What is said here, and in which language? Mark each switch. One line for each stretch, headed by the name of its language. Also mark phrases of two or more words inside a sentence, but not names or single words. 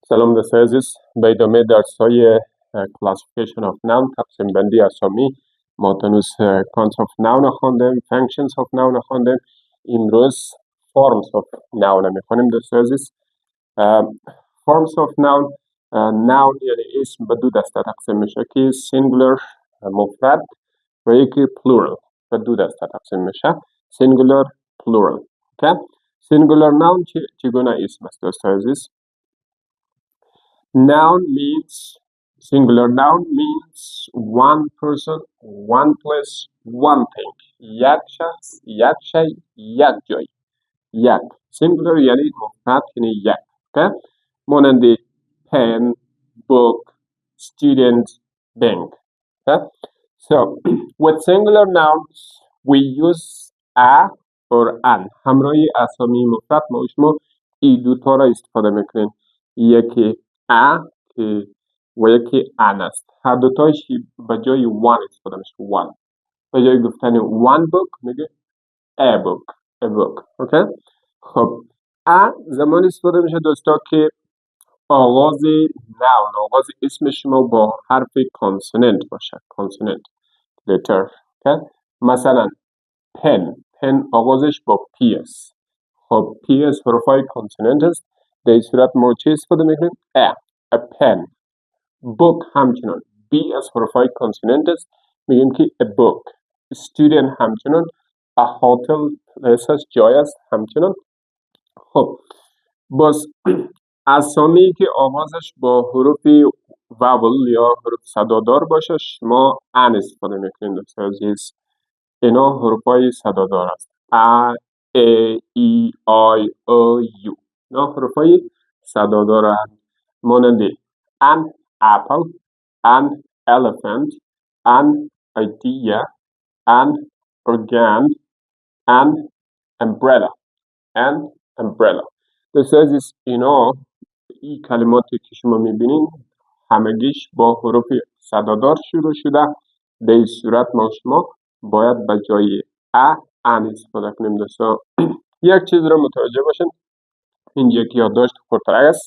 Persian: سلام دوستان عزیز، به ادامه درس‌های
English: Classification of Noun
Persian: تقسیم بندی اسامی. ما تنوز
English: Concepts of Noun
Persian: خواندیم،
English: Functions of Noun
Persian: خواندیم. امروز
English: Forms of Noun
Persian: می‌خوانیم دوستان عزیز.
English: Forms of Noun Noun
Persian: یعنی اسم به دو دسته تقسیم میشه که Singular مفرد و یکی Plural به دو دسته تقسیم میشه.
English: Singular Plural. Okay? Singular Noun
Persian: چگونه اسم است دوستان عزیز؟
English: Noun means singular noun means one person, one place, one thing.
Persian: یک شخص، یک شی، یک جای. یک. Singular یعنی مفرد یعنی یک. Okay? مانند
English: pen, book, student, bank. Okay? So, with singular nouns, we use a or an.
Persian: همراه اسامی مفرد ما این دوتا را استفاده میکنیم. یکی a و یکی an است. هر دوتایش به جای one استفاده میشه. one. به جای گفتن
English: one book
Persian: میگه
English: a book. a book.
Persian: Okay? خب a زمان استفاده میشه دوستا که آغاز noun، آغاز اسم شما با حرف کانسوننت باشه. کانسوننت.
English: letter. Okay?
Persian: مثلا pen آغازش با p است. خب p از حروفای کانسوننت است. در این صورت ما چه استفاده میکنیم؟
English: a pen. book
Persian: همچنان b از حروفای کانسوننت است. میگیم که
English: a book. student
Persian: همچنان
English: a hotel place
Persian: است، جای است همچنان. خب باز اسامی که آغازش با حروف واول یا حروف صدادار باشه شما ان استفاده میکنید دوستان عزیز. اینا حروفای صدادار است. ا ای آی او یو. اینا حروفای صدادار است.
English: مانند an apple, an elephant, an idea, an organ, an umbrella. an umbrella.
Persian: دوستان عزیز اینا این کلماتی که شما میبینین همگیش با حروف صدادار شروع شده. در این صورت ما شما باید به جای ان استفاده کنیم دوستان. یک چیز را متوجه باشین، اینجا که یادداشت خورتر است.